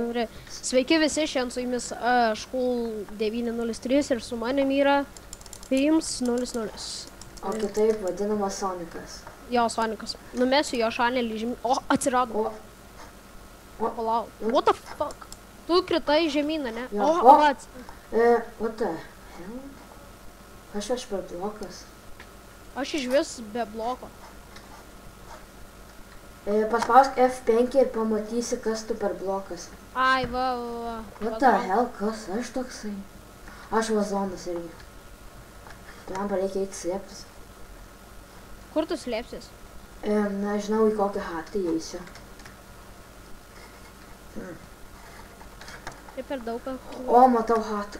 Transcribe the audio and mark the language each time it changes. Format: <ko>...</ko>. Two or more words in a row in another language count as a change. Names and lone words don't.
<lt>Gerai. Sveiki visi, šiandien su jumis Škul 903 ir su manim yra Pims 00. O kitaip vadinamas Sonikas. Jo, Sonikas. Numesiu jo šanelį žemyn. O, atsirado. Palauk.</lt> <en>What the fuck?</en> <lt>Tu kritai žemyną, ne? Jo. O, vat.</lt> <en>What the hell?</en> <lt>Aš per blokas. Aš iš vis be bloko. Paspausk F5 ir pamatysi, kas tu per blokas. Ai, va.</lt> <en>What the hell,</en> <lt>kas aš toksai? Aš vazonas irgi. Tai man reikia eiti slėptis. Kur tu slėpsis? Nežinau, į kokią hatą įeisiu. Tai per daug. O, matau hatą.</lt>